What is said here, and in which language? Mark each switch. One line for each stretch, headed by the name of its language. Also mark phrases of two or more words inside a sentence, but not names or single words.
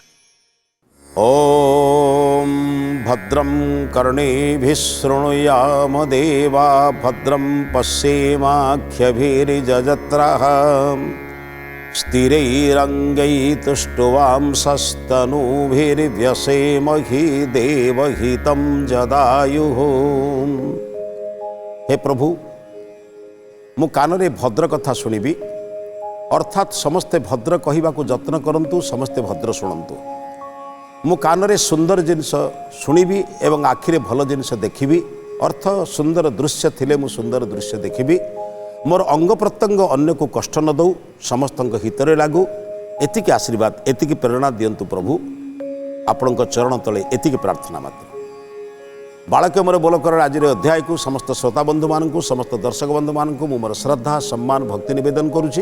Sanskrit: ॐ भद्रं कर्णेभिः शृणुयाम देवा भद्रं पश्येमाख्यभिर्यजत्राः स्थिरैरङ्गैस्तुष्टुवांसस्तनूभिर्व्यसेमहि देवहितं जदायुः।
Odia: ହେ ପ୍ରଭୁ ମୁଁ କାନରେ ଭଦ୍ର କଥା ଶୁଣିବି ଅର୍ଥାତ ସମସ୍ତେ ଭଦ୍ର କହିବାକୁ ଯତ୍ନ କରନ୍ତୁ ସମସ୍ତେ ଭଦ୍ର ଶୁଣନ୍ତୁ। ମୁଁ କାନରେ ସୁନ୍ଦର ଜିନିଷ ଶୁଣିବି ଏବଂ ଆଖିରେ ଭଲ ଜିନିଷ ଦେଖିବି ଅର୍ଥ ସୁନ୍ଦର ଦୃଶ୍ୟ ଥିଲେ ମୁଁ ସୁନ୍ଦର ଦୃଶ୍ୟ ଦେଖିବି। ମୋର ଅଙ୍ଗ ପ୍ରତ୍ୟଙ୍ଗ ଅନ୍ୟ କୁ କଷ୍ଟ ନ ଦେଉ ସମସ୍ତଙ୍କ ହିତରେ ଲାଗୁ ଏତିକି ଆଶୀର୍ବାଦ ଏତିକି ପ୍ରେରଣା ଦିଅନ୍ତୁ ପ୍ରଭୁ ଆପଣଙ୍କ ଚରଣ ତଳେ ଏତିକି ପ୍ରାର୍ଥନା ମାତ୍ର। ବାଳକ ମୋର ବୋଲକର ଆଜି ଅଧ୍ୟାୟ କୁ ସମସ୍ତ ଶ୍ରୋତା ବନ୍ଧୁ ମାନେ ସମସ୍ତ ଦର୍ଶକ ବନ୍ଧୁ ମାନେ ମୁଁ ମୋର ଶ୍ରଦ୍ଧା ସମ୍ମାନ ଭକ୍ତି ନିବେଦନ କରୁଛି।